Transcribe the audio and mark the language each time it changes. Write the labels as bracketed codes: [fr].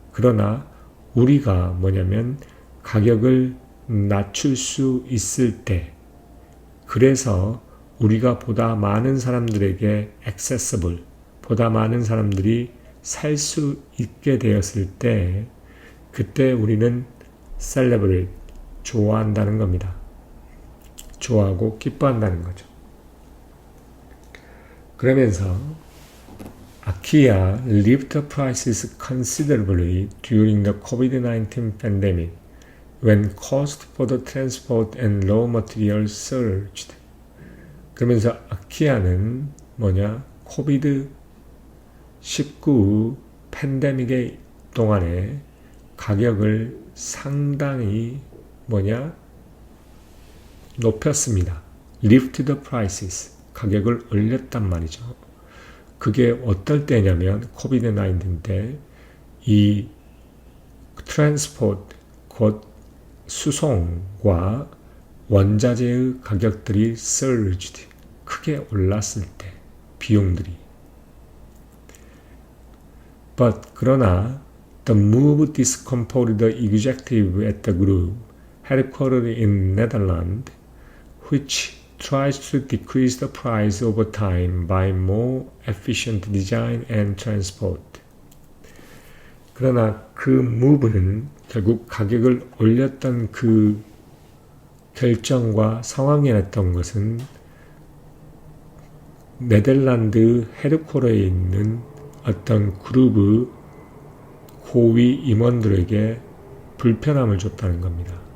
[ko] 그러나 우리가 가격을 낮출 수 있을 때 그래서 우리가 보다 많은 사람들에게 accessible, 보다 많은 사람들이 살 수 있게 되었을 때 그때 우리는 celebrate, 좋아한다는 겁니다. 좋아하고 기뻐한다는 거죠. 그러면서 [en] Akia lifted prices considerably during the COVID-19 pandemic when cost for the transport and raw materials surged. [ko] 그러면서 아키아는 코비드-19 팬데믹의 동안에 가격을 상당히 높였습니다. [en] Lift the prices. [ko] 가격을 올렸단 말이죠. 그게 어떨 때냐면 코비드-19 때 이 트랜스포트 곧 수송과 원자재의 가격들이 surged 크게 올랐을 때 비용들이 [en] But [ko] 그러나 [en] the move discomforted the executive at the group headquartered in Netherlands which tries to decrease the price over time by more efficient design and transport. [ko] 그러나 그 무브는 결국 가격을 올렸던 그 결정과 상황이었던 것은 네덜란드 헤드쿼터에 있는 어떤 그룹의 고위 임원들에게 불편함을 줬다는 겁니다.